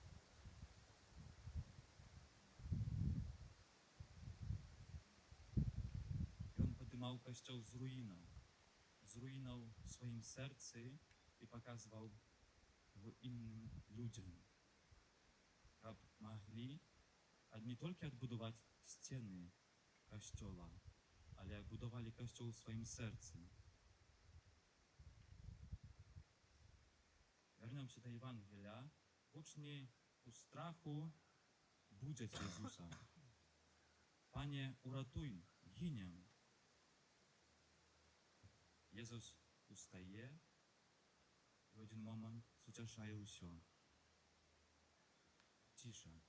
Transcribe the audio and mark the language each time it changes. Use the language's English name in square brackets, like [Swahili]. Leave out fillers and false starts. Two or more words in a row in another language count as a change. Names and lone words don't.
[Belarusian] Ён падымаў касцёл з руінаў у сваім сэрцы і паказваў яго інным людзям, каб маглі не толькі адбудаваць сцены касцёла, але будавалі касцёл у сваім сэрцы. [Ukrainian] Вернемся до Євангелія. Вучні у страху будять Ісуса. Пане, уратуй, гинем. Єсус устає і в один момент сутяшає усьо. Тиша.